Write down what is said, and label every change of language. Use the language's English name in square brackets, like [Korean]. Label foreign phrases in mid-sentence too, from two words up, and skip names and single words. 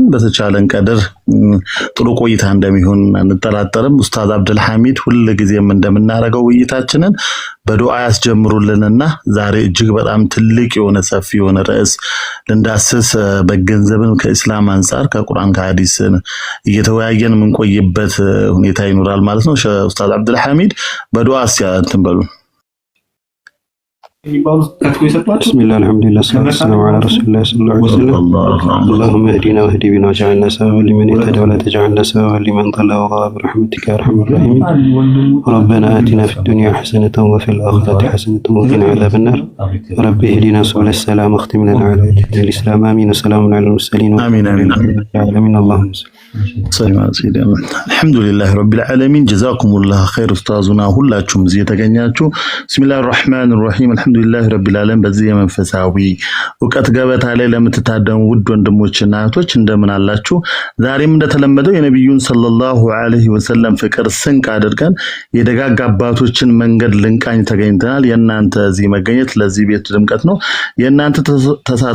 [Amharic] በተቻለን ቀድር ጥሩ ቆይታ እንደሚሆን እንጠራጠርም ኡስታዝ አብዱል ሐሚድ ሁሉ ጊዜም እንደምናረጋው ውይይታችንን በዱዓ ያስጀምሩልንና ዛሬ እጅግ በጣም ትልቅ የሆነ ሰፊ የሆነ ርዕስ ልንዳስስ በገንዘብን ከእስላም አንፃር ከቁርአን ከሐዲስ እየተወያየን ምን ቆይበት ሁኔታ ይኖራል ማለት ነው ኡስታዝ አብዱል ሐሚድ በዱዓ ሲያንተበሉ [Arabic] بسم الله الحمد لله والصلاة والسلام على رسول الله صلى الله عليه وسلم اللهم اهدنا واهد بنا واجعلنا سببا لمن اهتدى ولا تجعلنا سببا لمن ضل وغاب برحمتك يا ارحم الراحمين ربنا آتنا في الدنيا حسنة وفي الآخرة حسنة وقنا عذاب النار رب اهدنا سبل السلام واختم لنا على الإسلام آمين وسلام على المرسلين آمين آمين اللهم صل على سيدنا الحمد لله رب العالمين جزاكم الله خير استاذنا [Amharic] ሁላችሁም እዚህ የተገኛችሁ [Arabic] بسم الله الرحمن الرحيم الحمد لله رب العالمين [Amharic] በዚህ መንፈሳዊ ወቀት ገበታ ላይ ለምትታደሙ ውድ ወንድሞችና እህቶች እንደምን አላችሁ ዛሬም እንደተለመደው የነብዩን [Arabic] صلى الله عليه وسلم [Amharic] ፍቅር ስንቅ አድርገን የደጋግ አባቶችን መንገድ ልንቃኝ ተገኝተናል የናንተ እዚህ መገኘት ለዚህ ቤት ድምቀት ነው የናንተ ተሳትፎ